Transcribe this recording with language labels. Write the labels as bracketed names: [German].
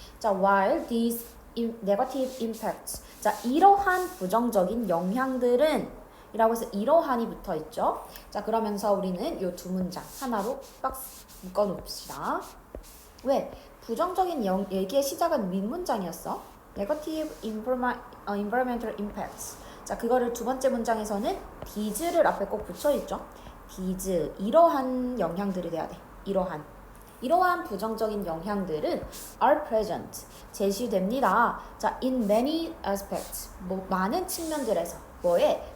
[Korean] 자, [English] while these negative impacts [Korean] 자, 이러한 부정적인 영향들은 이라고 해서 이러한이 붙어 있죠. 자, 그러면서 우리는 이 두 문장 하나로 박스 묶어 놓읍시다. 왜? 부정적인 얘기의 시작은 윗문장이었어. [English] Negative environmental impacts. [Korean] 자, 그거를 두 번째 문장에서는 these를 앞에 꼭 붙여있죠. these, 이러한 영향들이 돼야 돼. 이러한. 이러한 부정적인 영향들은 [English] are present, [Korean] 제시됩니다. 자, [English] in many aspects, [Korean] 많은 측면들에서 뭐에?